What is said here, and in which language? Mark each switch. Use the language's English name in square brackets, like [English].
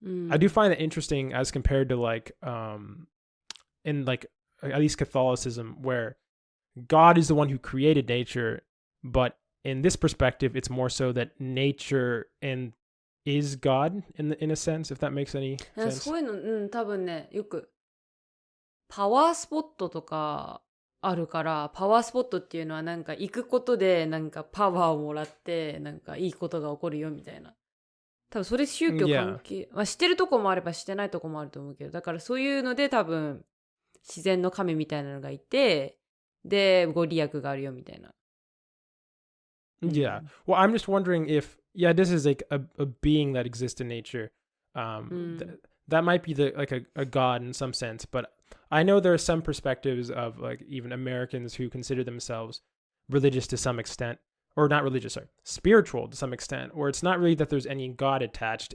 [English] I do find that interesting as compared to like in like at least Catholicism, where God is the one who created nature, but in this perspective, it's more so that nature is God in a sense, if that makes any sense. [Japanese] そういうの、多分ね、よくパワースポットとかあるから、パワースポットっていうのはなんか行くことでなんかパワーをもらってなんかいいことが起こるよみたいな。多分それ宗教関係、まあしてるとこもあればしてないとこもあると思うけど、だからそういうので多分自然の神みたいなのがいて、でご利益があるよみたいな。 [English] Yeah. Well, I'm just wondering if, this is like a being that exists in nature. That might be like a god in some sense, but I know there are some perspectives of like even Americans who consider themselves religious to some extent, or not religious, sorry, spiritual to some extent, where it's not really that there's any god attached.